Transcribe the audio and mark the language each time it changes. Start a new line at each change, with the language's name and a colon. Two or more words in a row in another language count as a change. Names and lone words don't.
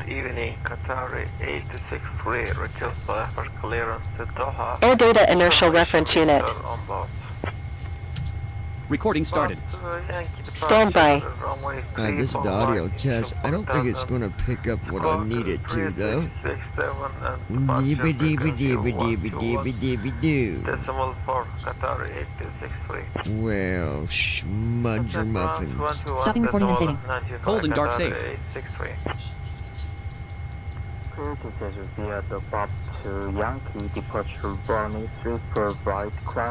English: Good evening, Qatar 863, request for clearance to Doha. Air data inertial reference unit. On board. Recording started. Standby. This is the audio test. I don't think it's going to pick up what I need it to, though. Deebie-deebie-deebie-deebie-deebie-deebie-doo. Decimal 4, Qatar 8263. Well, smudge your muffins. Stopping recording and saving. Cold and dark saved. 863. Via the Bob to Yankee departure Brownie 3 provide climb.